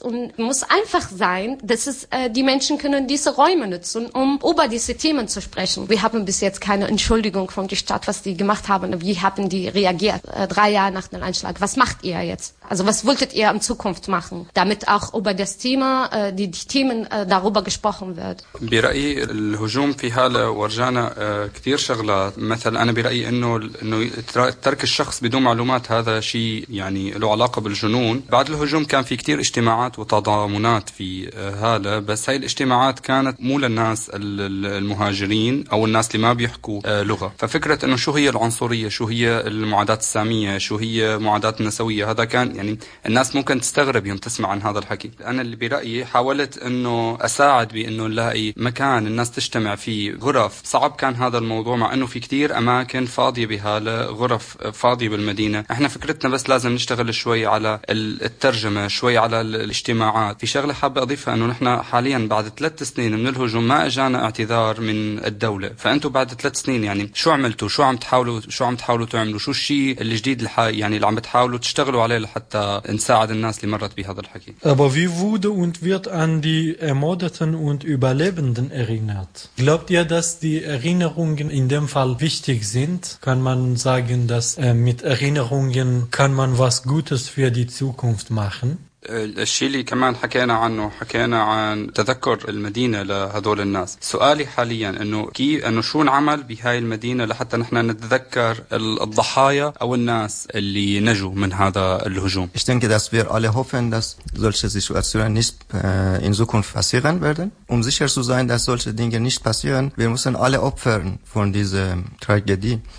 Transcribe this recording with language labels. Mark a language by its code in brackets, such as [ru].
[de] Und muss einfach sein, dass es die Menschen können diese Räume nutzen, um über diese Themen zu sprechen. Wir haben bis jetzt keine Entschuldigung von der Stadt, was die gemacht haben. Wie haben die reagiert 3 Jahre nach dem Anschlag? Was macht ihr jetzt? Also was wolltet ihr in Zukunft machen, damit auch über das Thema, die Themen darüber gesprochen wird? [ar] برأيي الهجوم في هالة ورجعنا كتير شغلات. مثلا أنا برأيي إنه ترك الشخص بدون معلومات هذا شيء يعني له علاقة بالجنون. بعد الهجوم كان في كتير اجتماعات وتضامنات في هالة، بس هاي الاجتماعات كانت مو للناس المهاجرين أو الناس اللي ما بيحكوا لغة. ففكرة إنه شو هي العنصرية، شو هي المعاداة السامية، شو هي معاداة النسوية، هذا كان يعني الناس ممكن تستغرب يوم تسمع عن هذا الحكي. أنا اللي برأيي حاولت إنه أساعد بإنه نلاقي مكان الناس تجتمع فيه، غرف. صعب كان هذا الموضوع مع إنه في كتير أماكن فاضية بهالة، غرف فاضية بالمدينة. إحنا فكرتنا بس لازم نشتغل شوي على الترجمة، شوي على الاجتماعات. في شغلة حابة أضيفها، إنه نحنا حاليا بعد 3 سنين من الهجوم ما أجانا اعتذار من الدولة. فأنتوا بعد 3 سنين يعني شو عملتوا، شو عم تحاولوا تعملوا، شو الشيء الجديد يعني اللي عم تحاولوا تشتغلوا عليه لحتى نساعد الناس اللي مرت بهذا الحكي. [de] Aber wie wurde und wird an die Ermordeten und Überlebenden erinnert? Glaubt ihr, dass die Erinnerungen in dem Fall wichtig sind? Kann man sagen, dass mit Erinnerungen kann man was Gutes für die Zukunft machen? [ar] الشيء اللي كمان حكينا عنه، حكينا عن تذكر المدينة لهذول الناس. سؤالي حاليا انه شو نعمل بهاي المدينة لحتى نحن نتذكر الضحايا او الناس اللي نجوا من هذا الهجوم. [de] Ich denke, dass wir alle hoffen, dass solche Situationen nicht in Zukunft passieren werden. Um sicher zu sein, dass solche Dinge nicht passieren, wir müssen alle Opfer von dieser Tragödie.